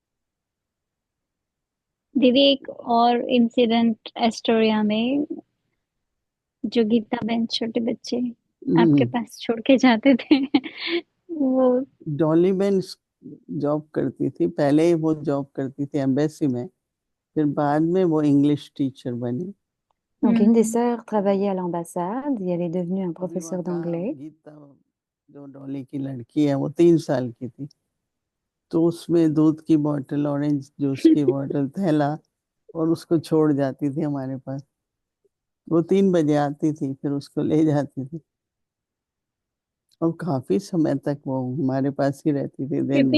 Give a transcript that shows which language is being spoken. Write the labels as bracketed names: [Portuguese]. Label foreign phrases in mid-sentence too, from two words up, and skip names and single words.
[Hindi] दीदी एक और इंसिडेंट एस्टोरिया में, जो गीता बहन छोटे बच्चे आपके हम्म, पास छोड़ के जाते थे वो डॉली बेन जॉब करती थी, पहले वो जॉब करती थी एम्बेसी में, फिर बाद में वो [English] English teacher [Hindi] बनी। [French] Donc, une des हम्म। sœurs travaillait à l'ambassade et elle est devenue un [Hindi] अभी [French] professeur [Hindi] वहाँ का [French] d'anglais. [Hindi] गीता, जो डॉली की लड़की है, वो 3 साल की थी, तो उसमें दूध की बोतल, [English] orange juice [Hindi] की बोतल, थैला, और उसको छोड़ जाती थी हमारे पास। वो 3 बजे आती थी, फिर उसको ले जाती थी, और काफी समय तक वो हमारे पास ही रहती थी दिन